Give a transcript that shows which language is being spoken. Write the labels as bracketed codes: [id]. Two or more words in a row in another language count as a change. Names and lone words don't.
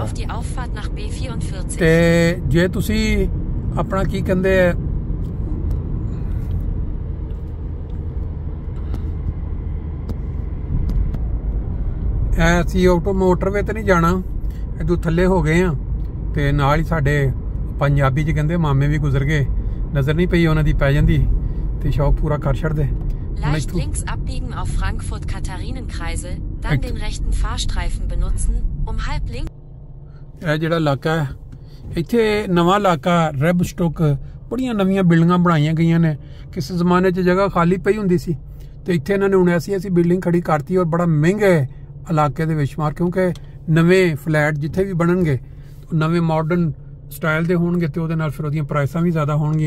[pa] ਤੇ ਜੇ ਤੁਸੀਂ ਆਪਣਾ ਕੀ ਕਹਿੰਦੇ ਆ ਅਸੀਂ ਮੋਟਰਵੇ ਤੇ ਨਹੀਂ ਜਾਣਾ, ਇਦੋਂ ਥੱਲੇ ਹੋ ਗਏ ਆ ਤੇ ਨਾਲ ਹੀ ਸਾਡੇ ਪੰਜਾਬੀ 'ਚ ਕਹਿੰਦੇ ਮਾਮੇ ਵੀ ਗੁਜ਼ਰ ਗਏ, ਨਜ਼ਰ ਨਹੀਂ ਪਈ ਉਹਨਾਂ ਦੀ ਪੈ ਜਾਂਦੀ ਤੇ ਸ਼ੌਕ ਪੂਰਾ ਕਰ ਛੱਡਦੇ। [de] Leicht links abbiegen auf Frankfurt-Katharinenkreisel, dann den rechten Fahrstreifen benutzen, halb links। [pa] ਇਹ ਜਿਹੜਾ ਇਲਾਕਾ ਹੈ ਇੱਥੇ ਨਵਾਂ ਇਲਾਕਾ ਰੈਬਸਟੋਕ, ਬੜੀਆਂ ਨਵੀਆਂ ਬਿਲਡਿੰਗਾਂ ਬਣਾਈਆਂ ਗਈਆਂ ਨੇ। ਕਿਸੇ ਜ਼ਮਾਨੇ 'ਚ ਜਗ੍ਹਾ ਖਾਲੀ ਪਈ ਹੁੰਦੀ ਸੀ ਤੇ ਇੱਥੇ ਇਹਨਾਂ ਨੇ ਹੁਣ ਐਸੀ ਬਿਲਡਿੰਗ ਖੜੀ ਕਰਤੀ ਔਰ ਬੜਾ ਮਹਿੰਗੇ ਇਲਾਕੇ ਦੇ ਵਿੱਚ ਮਾਰ, ਕਿਉਂਕਿ ਨਵੇਂ ਫਲੈਟ ਜਿੱਥੇ ਵੀ ਬਣਨਗੇ ਨਵੇਂ [en] modern style [pa] ਦੇ ਹੋਣਗੇ ਤੇ ਉਹਦੇ ਨਾਲ ਫਿਰ ਉਹਦੀਆਂ ਪ੍ਰਾਈਸਾਂ ਵੀ ਜ਼ਿਆਦਾ ਹੋਣਗੀਆਂ।